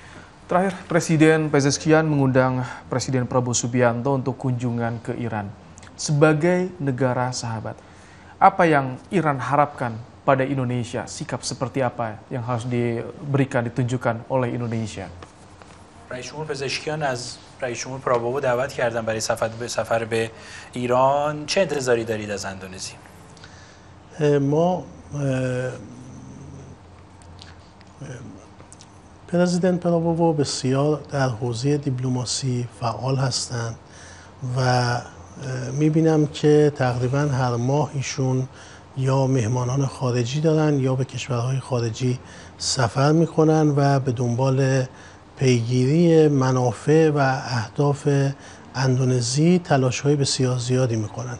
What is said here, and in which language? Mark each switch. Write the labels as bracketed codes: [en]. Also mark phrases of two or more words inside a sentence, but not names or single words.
[id] Terakhir, Presiden Pezeshkian mengundang Presiden Prabowo Subianto untuk kunjungan ke Iran. Sebagai negara sahabat, apa yang Iran harapkan pada Indonesia? Sikap seperti apa yang harus diberikan, ditunjukkan oleh Indonesia? [fa] رئیس جمهور پزشکیان از رئیس جمهور پراوو دعوت کردن برای سفر به ایران. چه انتظاری دارید از اندونزی؟ ما پرزیدنت پراوو بسیار در حوزه دیپلماسی فعال هستند و میبینم که تقریبا هر ماه ایشون یا مهمانان خارجی دارن یا به کشورهای خارجی سفر میکنن و به دنبال پیگیری منافع و اهداف اندونزی تلاش‌های بسیار زیادی می‌کنند.